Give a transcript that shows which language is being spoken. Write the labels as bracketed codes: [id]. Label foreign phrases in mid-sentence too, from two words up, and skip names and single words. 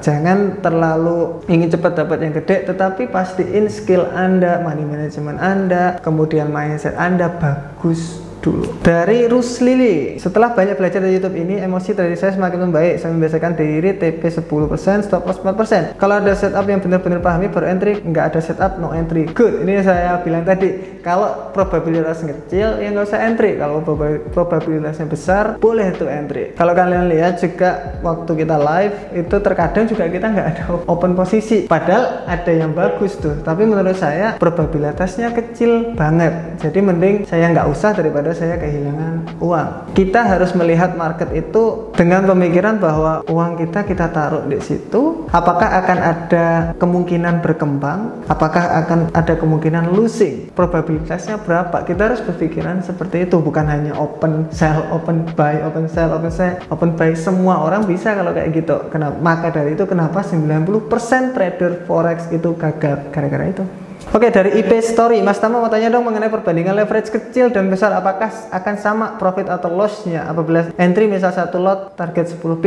[id] Jangan terlalu ingin cepat dapat yang gede, tetapi pastiin skill Anda, [en] money management [id] Anda, kemudian mindset Anda bagus dulu. Dari Ruslili, setelah banyak belajar dari YouTube ini, emosi trading saya semakin membaik. Saya membiasakan diri TP 10%, [en] stop loss [id] 4%. Kalau ada setup yang benar-benar pahami baru entry, nggak ada [en] setup no entry. [id] Good, ini saya bilang tadi, kalau probabilitas kecil ya nggak usah entry. Kalau probabilitasnya besar, boleh tuh entry. Kalau kalian lihat juga waktu kita live itu terkadang juga kita nggak ada open posisi, padahal ada yang bagus tuh, tapi menurut saya probabilitasnya kecil banget. Jadi mending saya nggak usah daripada saya kehilangan uang. Kita harus melihat market itu dengan pemikiran bahwa uang kita taruh di situ, apakah akan ada kemungkinan berkembang, apakah akan ada kemungkinan losing, probabilitasnya berapa. Kita harus berpikiran seperti itu, bukan hanya [en] open sell, open buy, open sell, open sell, open buy. [id] Semua orang bisa kalau kayak gitu. Maka dari itu kenapa 90% trader forex itu gagal gara-gara itu. Oke, dari IP Story, Mas Tama mau tanya dong mengenai perbandingan leverage kecil dan besar, apakah akan sama profit atau lossnya apabila entry misal satu lot target 10 pip.